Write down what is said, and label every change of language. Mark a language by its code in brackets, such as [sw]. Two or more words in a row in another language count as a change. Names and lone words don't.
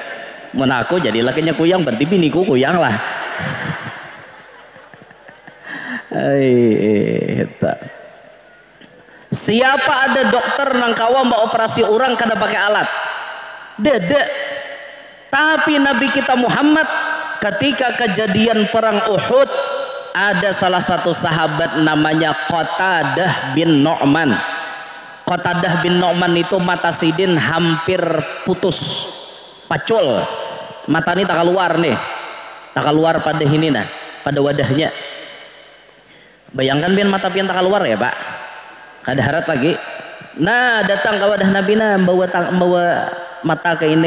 [bjn] Mun aku jadi lakinya Kuyang berarti biniku Kuyang lah. Siapa ada dokter nang kawa mbak operasi orang kada pakai alat? [id] Dede. Tapi Nabi kita Muhammad ketika kejadian perang Uhud ada salah satu sahabat namanya Qatadah bin Nu'man. [bjn] Qatadah bin Nu'man itu mata sidin hampir putus, pacul. Mata ini tak keluar nih, tak keluar pada ini nah, pada wadahnya. Bayangkan biar mata pian tak keluar ya pak, kada harat lagi. Nah datang ke wadah Nabi membawa mata ke ini.